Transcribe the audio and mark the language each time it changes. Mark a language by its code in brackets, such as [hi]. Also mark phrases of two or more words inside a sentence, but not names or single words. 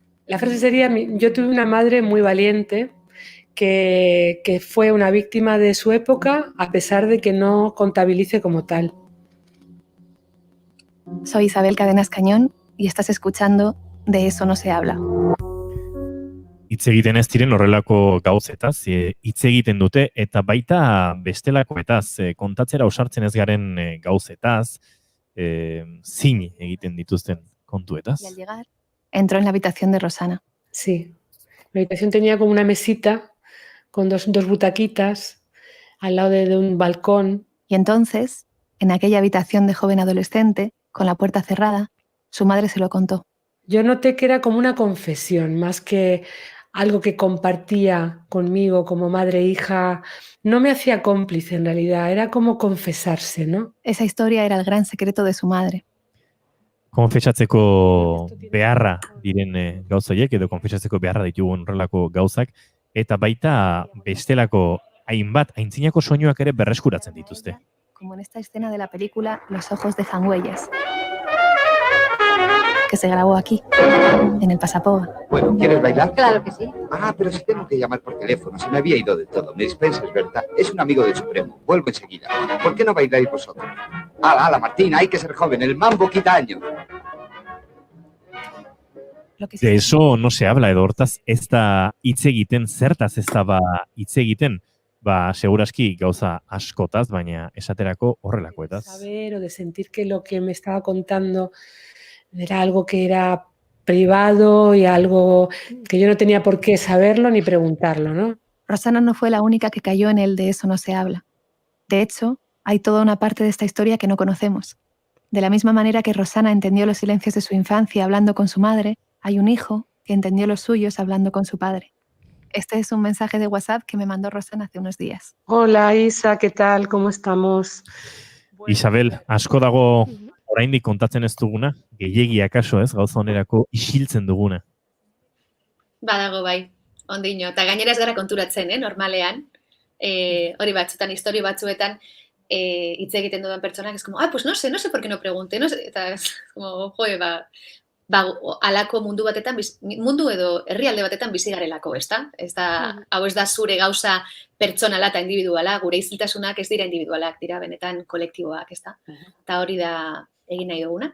[es] La frase sería, yo tuve una madre muy valiente que fue una víctima de su época a pesar de que no contabilice como tal. Soy Isabel Cadenas Cañón y estás escuchando De eso no se habla. [eu] Hitz egiten ez diren horrelako gauzetaz, hitz egiten dute, eta baita bestelakoetaz, kontatzera osartzen ez garen gauzetaz, zin egiten dituzten kontuetaz. [es] Y al llegar, entró en la habitación de Rosana. Sí, la habitación tenía como una mesita con dos butaquitas al lado de un balcón. Y entonces, en aquella habitación de joven adolescente, con la puerta cerrada, su madre se lo contó. Yo noté que era como una confesión, más que algo que compartía conmigo como madre e hija. No me hacía cómplice en realidad, era como confesarse, ¿no? Esa historia era el gran secreto de su madre. [eu] Konfesatzeko beharra diren gauzoiek, edo konfesatzeko beharra ditugun horrelako gauzak, eta baita bestelako hainbat, aintzinako soinuak ere berreskuratzen dituzte. [es] Como en esta escena de la película Los ojos dejan huellas, que se grabó aquí, en el Pasapoga. Bueno, ¿quieres bailar? Claro que sí. Ah, pero si tengo que llamar por teléfono, se me había ido de todo. Me dispensas, ¿verdad? Es un amigo del Supremo. Vuelvo enseguida. ¿Por qué no bailáis vosotros? ¡Hala, Martina! Hay que ser joven. El mambo quita años. De eso no se habla, [eu] edo hortaz ez da hitz egiten, zertaz ez da hitz egiten, segurazki gauza askotaz, baina esaterako horrelakoetaz. [es] Saber o de sentir que lo que me estaba contando era algo que era privado y algo que yo no tenía por qué saberlo ni preguntarlo, ¿no? Rosana no fue la única que cayó en el de eso no se habla. De hecho, hay toda una parte de esta historia que no conocemos. De la misma manera que Rosana entendió los silencios de su infancia hablando con su madre, hay un hijo que entendió los suyos hablando con su padre. Este es un mensaje de WhatsApp que me mandó Rosana hace unos días. Hola Isa, ¿qué tal? ¿Cómo estamos? [eu] Isabel, asko dago oraindik kontatzen ez duguna, gehiegi akaso ez, gauza onerako isiltzen duguna. Badago bai, ondino. Eta gainera ez gara konturatzen, normalean. Hori batzuetan, historio batzuetan, hitz egiten dudan pertsonak, ez [es] como, pues no sé por qué no pregunte, no sé, [eu] eta como, alako mundu batetan, mundu edo herrialde batetan bizi garelako, ezta? Hau ez da zure gauza pertsonala eta individuala, gure isiltasunak ez dira individualak, dira benetan kolektiboak, ezta? Eta hori da egin nahi duguna.